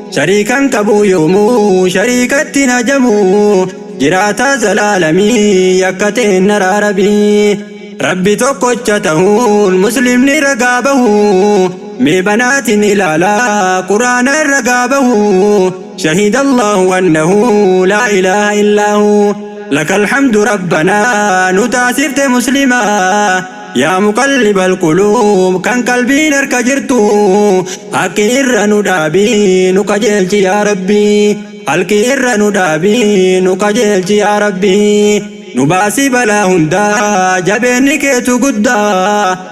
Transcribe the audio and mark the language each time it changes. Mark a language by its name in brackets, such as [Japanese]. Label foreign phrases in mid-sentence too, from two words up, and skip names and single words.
[Oromo] Shariikan qabu yoomuu, shariikatti najamu. Jiraata zalaalamii, yakka teen araaramii. Rabbi tokkocha ta'uun, muslimni ragaa bahu. Mee banaatiin ilaalaa, Qur'aana ragaa bahu. [Arabic] شهد الله أنه لا إله إلا هو. لك الحمد ربنا، [Oromo] nu taasifte muslimaa. [Arabic] يا مقلب القلوب, [Oromo] kan qalbiin harka jirtu. Haqqi irra nu dhaabi, nu qajeelchi yaa Rabbi. Halki irra nu dhaabi, nu qajeelchi yaa Rabbi. Nu baasi balaa hundaa, jabeenni keetu guddaa.